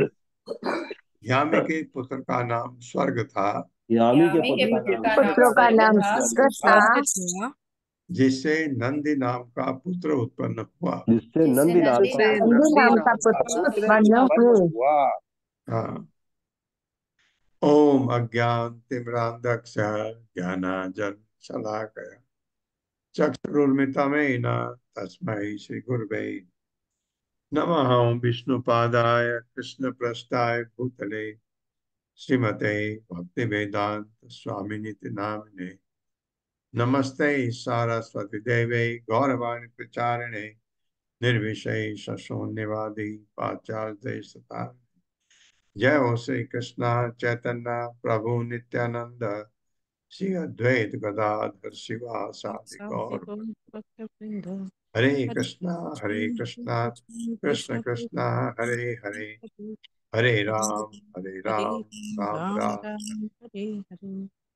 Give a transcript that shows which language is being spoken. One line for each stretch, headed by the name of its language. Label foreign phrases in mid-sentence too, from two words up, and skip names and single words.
Hindi: यामी के पुत्र का नाम स्वर्ग था, यामी के पुत्रों का नाम स्वर्ग था, जिससे नंदी नाम का पुत्र उत्पन्न हुआ। नंदी नाम का पुत्र उत्पन्न हुए। हाँ।
Sanskrit: ओम अज्ञान तिमिरांधस्य ज्ञानांजन शलाकया चक्षुरुन्मिलितं तस्मै श्री गुरवे नमः। ओम विष्णुपादाय कृष्णप्रेष्ठाय भूतले श्रीमते भक्तिवेदांत स्वामिनिति नामिने नमस्ते सारस्वती देवे गौरवाणी प्रचारिणे निर्विशेष शून्यवादी पाश्चात्य सता। जय हो श्री कृष्ण चैतन्य प्रभु नित्यानंद श्री अद्वैत गदाधर शिवासादि गौर। हरे कृष्णा कृष्ण कृष्णा हरे हरे, हरे राम राम राम। हरे हरे।